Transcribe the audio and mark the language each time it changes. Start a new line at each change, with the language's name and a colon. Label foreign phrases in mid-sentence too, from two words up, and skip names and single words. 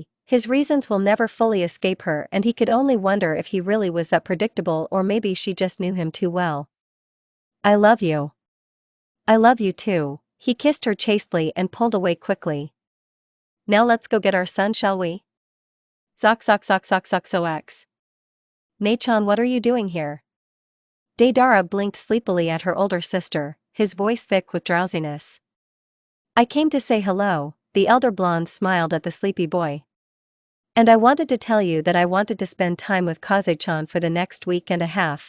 English: His reasons will never fully escape her, and he could only wonder if he really was that predictable or maybe she just knew him too well. I love you. I love you too. He kissed her chastely and pulled away quickly. Now let's go get our son, shall we? Zox. Nei-chan, what are you doing here? Deidara blinked sleepily at her older sister, his voice thick with drowsiness. I came to say hello, the elder blonde smiled at the sleepy boy. And I wanted to tell you that I wanted to spend time with Kaze-chan for the next week and a half.